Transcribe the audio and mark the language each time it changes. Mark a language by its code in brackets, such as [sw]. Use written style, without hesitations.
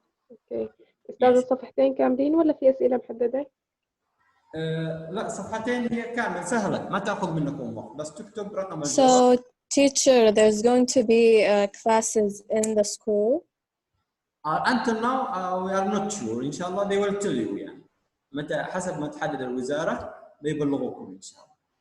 [ar] اوكي استاذ الصفحتين كاملين ولا في اسئله محدده؟ لا صفحتين هي كامل سهله ما تاخذ منكم وقت بس تكتب رقم الجواب. [en] So teacher, there's going to be classes in the school. Until now we are not sure. [ar] إن شاء الله [en] they will tell you [ar] يعني متى حسب ما تحدد الوزارة بيبلغوكم إن شاء الله.